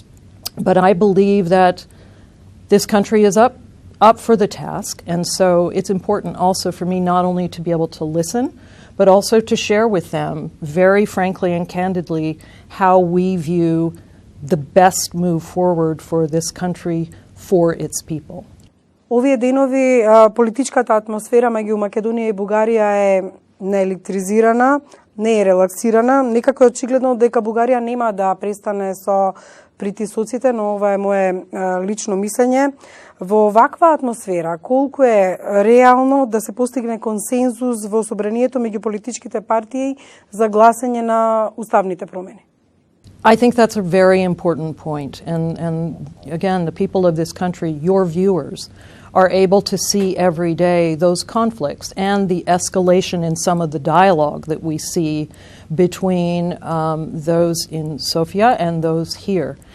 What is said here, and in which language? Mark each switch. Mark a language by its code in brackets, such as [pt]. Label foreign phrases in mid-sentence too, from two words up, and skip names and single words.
[en] But I believe that this country is up for the task, and so it's important also for me not only to be able to listen, but also to share with them, very frankly and candidly, how we view the best move forward for this country, for its people. [mk] Овие денови политичката атмосфера меѓу Македонија и Бугарија е неелектризирана, не е релаксирана. Некако е очигледно дека Бугарија нема да престане со притисоците, но ова е мое лично мислење. Во ваква атмосфера, колку е реално да се постигне консензус во собранието меѓу политичките партии за гласање на уставните промени? [en] I think that's a very important point. And again, the people of this country, your viewers, are able to see every day those conflicts and the escalation in some of the dialogue that we see between those in Sofia and those here.